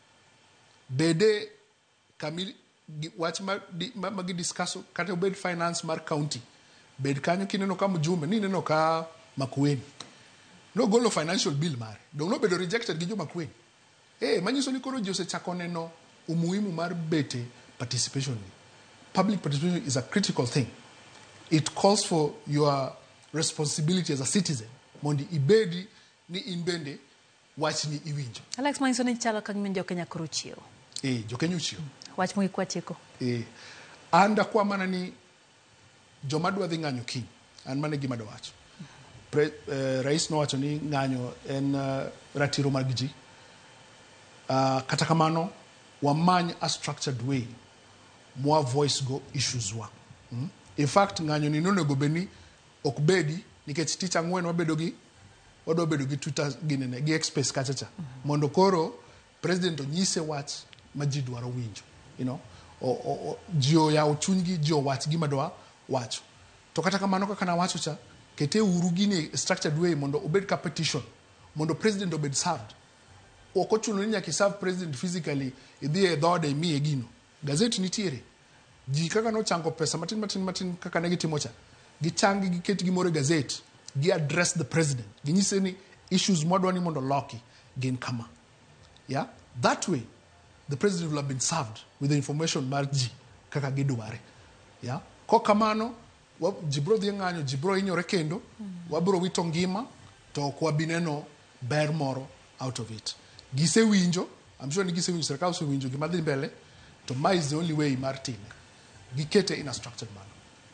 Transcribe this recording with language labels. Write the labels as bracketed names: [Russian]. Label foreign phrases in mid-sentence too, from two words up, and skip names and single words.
[Luo (Kenya and Tanzania)] Bede kamili wach magi discuss kata obed finance mar county. Bed kanyo kineno ka mjumbe ni neno ka Makueni. No golo [English] financial bill [Luo (Kenya and Tanzania)] mare. Dong no bedo rejected gi jo Makueni. Manyiso ni koro ji osechako neno umuhimu mar bete participation. [English] Public participation is a critical thing. It calls for your responsibility as a citizen. [Luo (Kenya and Tanzania)] Mondi ibedi ni inbende wach ni iwinjo. Alex manyiso ni chalo kagima jo Kenya koro chiewo. Jo Kenya chiewo. Wach mo kwa tieko. Anda kwa mana ni joma dwa dhi ng'anyo kiny. An mane gima dwa wacho. Rais no wacho ni ng'anyo en ratiro mag ji. Kata kamano wamany [English] a structured way [Luo (Kenya and Tanzania)] mwa voice go issues wa. [English] In fact [Luo (Kenya and Tanzania)] ng'anyo ni nonego beni ok bedi nikech tich ang'wen wabedo gi Twitter gi Express kachacha. Mondo koro president onyise wach ma ji dwaro winjo. Ji oyaw chunygi, ji owach gima dwa wacho. To kata kamano kaka na wacho cha kete uru gini [English] structured way [Luo (Kenya and Tanzania)] mondo obed ka petition mondo president obed served. Ok ochuno ni nyaka [English] serve president physically [Luo (Kenya and Tanzania)] idhi e dhode imiye gino. Gazeti nitiere. Ji kaka no chango pesa matin kaka ne gitimo cha. Gichangi giket gimore gazeti. Gi [English] address the president. [Luo (Kenya and Tanzania)] Ginyise ni [English] issues modwa [Luo (Kenya and Tanzania)] ni mondo loki gin kama. [English] Yeah? That way the president will have been served with the information [Luo (Kenya and Tanzania)] mar ji kaka gidware. [English] Yeah? [Luo (Kenya and Tanzania)] Ko kamano jibro dhi ng'anyo, jibro inyore kendo, wabro wito ngima to kwa bineno ber moro [English] out of it. [Luo (Kenya and Tanzania)] Gise winjo, [English] I'm sure [Luo (Kenya and Tanzania)] ni gise winjo, serikali se winjo gima dhi mbele, [English] to my is the only way mar time. [Luo (Kenya and Tanzania)] Gikete [English] in a structured manner.